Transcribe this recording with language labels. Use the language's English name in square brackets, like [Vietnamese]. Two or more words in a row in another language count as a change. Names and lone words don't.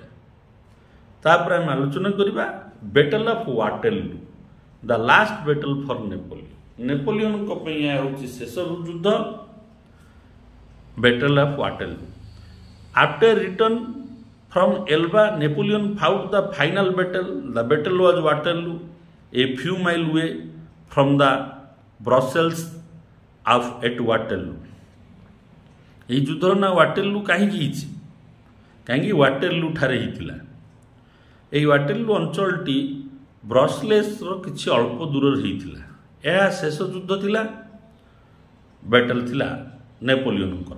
[Odia] ତାପରେ ଆମେ ଆଲୋଚନା କରିବା [English] Battle of Waterloo, the last battle for Napoleon. [Odia] ନେପୋଲିୟନଙ୍କ ପାଇଁ ଏହା ହେଉଛି ଶେଷ ଯୁଦ୍ଧ, [English] Battle of Waterloo. After return from Elba, Napoleon fought the final battle. The battle was Waterloo, a few mile away from the Brussels of at Waterloo। [Odia] ଏହି ଯୁଦ୍ଧର ନାଁ ୱାଟରଲୁ କାହିଁକି ହେଇଛି? କାହିଁକି ୱାଟରଲୁ ଠାରେ ହେଇଥିଲା। ଏହି ୱାଟରଲୁ ଅଞ୍ଚଳଟି ବ୍ରସେଲ୍ସର କିଛି ଅଳ୍ପ ଦୂରରେ ହେଇଥିଲା। ଏହା ଶେଷ ଯୁଦ୍ଧ ଥିଲା, ବ୍ୟାଟେଲ ଥିଲା ନେପୋଲିୟନଙ୍କର।